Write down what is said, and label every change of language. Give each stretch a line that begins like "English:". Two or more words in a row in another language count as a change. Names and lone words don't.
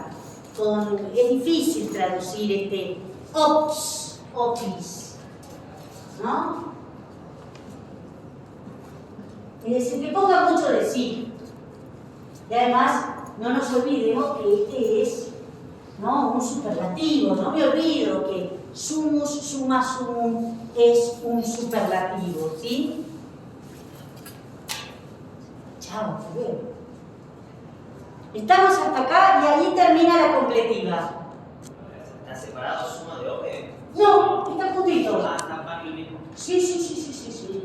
Spanish: Es difícil traducir este opis, ¿no? Es decir, que ponga mucho de sí. Y además, no nos olvidemos que este es, ¿no?, un superlativo. No me olvido que
Latin: sumus, summa sumum
Spanish: es un superlativo, ¿sí? Chao, hasta luego. Estamos hasta acá y ahí termina la completiva. ¿Está separado suma de ope? No, está juntito. Ah, está para el mismo.